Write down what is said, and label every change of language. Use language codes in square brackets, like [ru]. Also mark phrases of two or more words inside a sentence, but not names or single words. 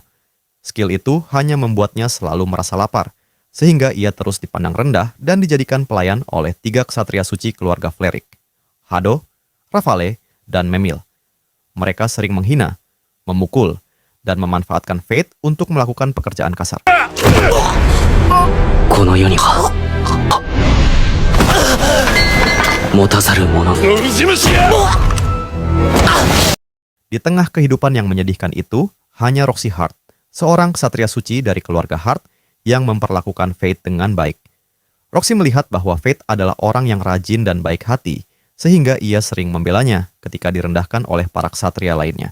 [id] Skill itu hanya membuatnya selalu merasa lapar, sehingga ia terus dipandang rendah dan dijadikan pelayan oleh 3 ksatria suci keluarga Fleric, Hado, Rafale, dan Memil. Mereka sering menghina, memukul, dan memanfaatkan Fate untuk melakukan pekerjaan kasar. [ja] この世には持たざる者ウジ虫が。 [id] Di tengah kehidupan yang menyedihkan itu, hanya Roxy Hart, seorang ksatria suci dari keluarga Hart yang memperlakukan Fate dengan baik. Roxy melihat bahwa Fate adalah orang yang rajin dan baik hati, sehingga ia sering membelanya ketika direndahkan oleh para ksatria lainnya.